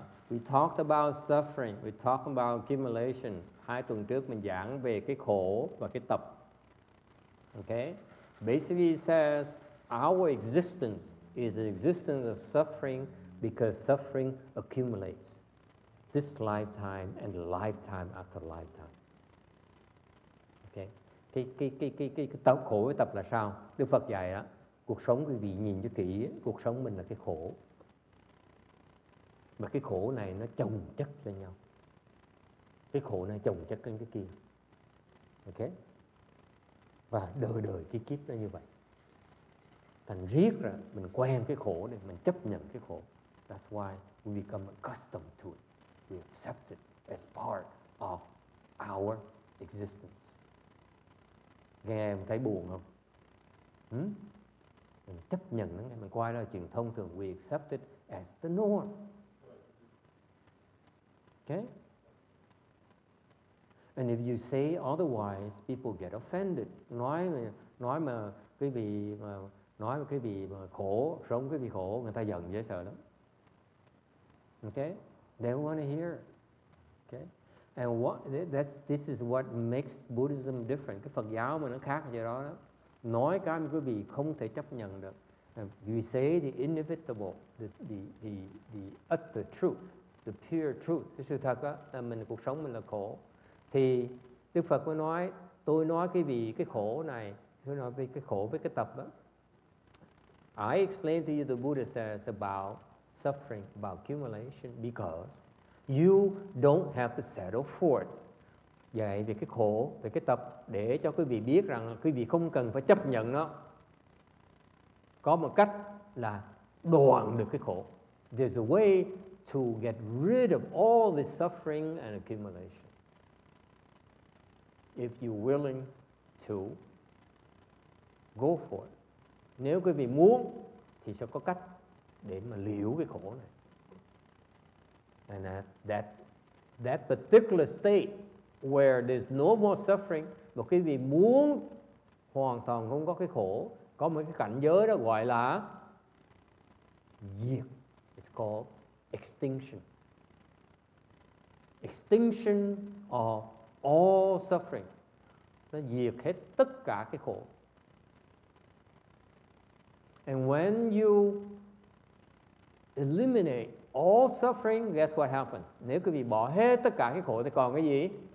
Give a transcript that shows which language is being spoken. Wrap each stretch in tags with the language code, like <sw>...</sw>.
<en>We talked about suffering, we talked about accumulation.</en> <vi>2 tuần trước mình giảng về cái khổ và cái tập.</vi> <en>Okay? Basically it says our existence is an existence of suffering because suffering accumulates. This lifetime and lifetime after lifetime. Okay?</en> <vi>Cái tập khổ với tập là sao? Đức Phật dạy đó, cuộc sống quý vị nhìn cho kỹ, cuộc sống mình là cái khổ. Mà cái khổ này nó chồng chất lên nhau. Cái khổ này chồng chất lên cái kia. Ok? Và đời đời cái kiếp nó như vậy. Thành riết ra mình quen cái khổ này, mình chấp nhận cái khổ.</vi> <en>That's why we become accustomed to it. We accept it as part of our existence.</en> <vi>Nghe em thấy buồn không? Mình chấp nhận nó, mình coi đó là chuyện thông thường.</vi> <en>We accept it as the norm. Okay? And if you say otherwise, people get offended.</en> <vi>Nói mà quý vị mà khổ, sống quý vị khổ, người ta giận dễ sợ lắm.</vi> <en>Okay? They don't want to hear it. Okay? And this is what makes Buddhism different.</en> <vi>Cái Phật giáo mà nó khác vậy đó. Nói cái mà quý vị không thể chấp nhận được.</vi> <en>We say the inevitable, the utter truth, the pure truth.</en> <vi>Cái sự thật đó là cuộc sống mình là khổ. Thì Đức Phật mới nói, tôi nói cái vì cái khổ này, tôi nói về cái khổ với cái tập đó.</vi> <en>I explain to you the Buddha says about suffering, about accumulation, because you don't have to settle for it.</en> <vi>Vậy về cái khổ, về cái tập, để cho quý vị biết rằng quý vị không cần phải chấp nhận nó. Có một cách là đoạn được cái khổ.</vi> <en>There's a way to get rid of all the suffering and accumulation. If you're willing to go for it.</en> <vi>Nếu quý vị muốn thì sẽ có cách để mà liễu cái khổ này.</vi> <en>And that particular state where there's no more suffering,</en> <vi>mà quý vị muốn hoàn toàn không có cái khổ, có một cái cảnh giới đó gọi là diệt.</vi> <en>It's called extinction. Extinction of all suffering.</en> <vi>Nó diệt hết tất cả cái khổ.</vi> <en>And when you eliminate all suffering, guess what happens?</en> <vi>Nếu quý vị bỏ hết tất cả cái khổ thì còn cái gì?</vi>